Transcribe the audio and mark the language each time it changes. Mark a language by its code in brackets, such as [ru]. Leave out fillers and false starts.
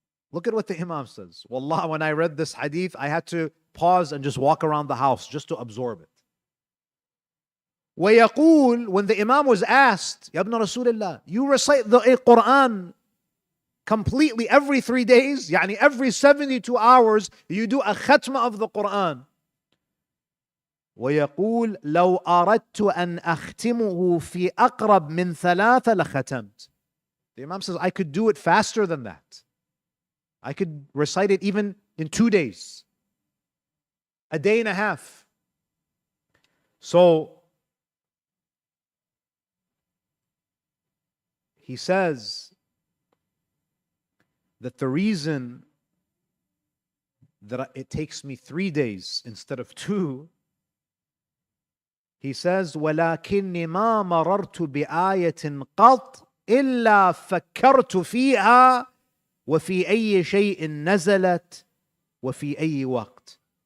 [en] Look at what the Imam says. Wallah, when I read this hadith, I had to pause and just walk around the house just to absorb it. [ar] وَيَقُول, [en] when the Imam was asked, Ya ibn Rasulullah, you recite the Quran completely every 3 days, yani every 72 hours, you do a khatma of the Quran. [ar] ويقول لو أردت أن أختمه في أقرب من 3 لختمت. [en] The Imam says, I could do it faster than that. I could recite it even in 2 days, a day and a half. So he says that the reason that it takes me 3 days instead of 2, he says, [ar] ولكني ما مررت بآية قط إلا فكرت فيها وفي أي شيء نزلت وفي أي وقت.